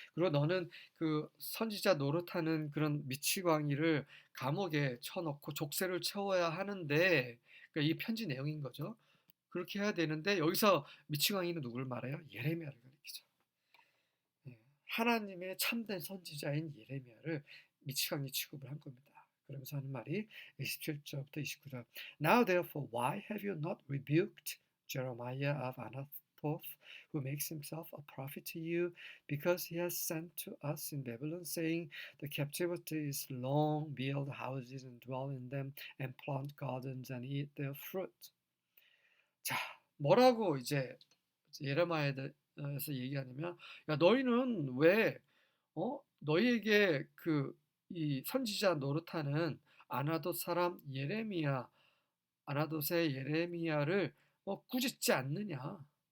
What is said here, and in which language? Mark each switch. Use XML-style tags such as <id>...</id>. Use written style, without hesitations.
<ko>그리고 너는 그 선지자 노릇하는 그런 미치광이를 감옥에 쳐넣고 족쇄를 채워야 하는데 그러니까 이 편지 내용인 거죠. 그렇게 해야 되는데 여기서 미치광이는 누구를 말해요? 예레미야를 가리키죠. 예, 하나님의 참된 선지자인 예레미야를 미치광이 취급을 한 겁니다. 그러면서 하는 말이 27절부터 29절.</ko> <en>Now therefore why have you not rebuked Jeremiah of Anathoth who makes himself a prophet to you because he has sent to us in Babylon saying the captivity is long, build houses and dwell in them and plant gardens and eat their fruit.</en> <ko>자, 뭐라고 이제 예레미야에서 얘기하냐면 야 너희는 왜 너희에게 이 선지자 노릇하는 아나돗 사람 예레미야 아나돗의 예레미야를 꾸짖지 않느냐?</ko>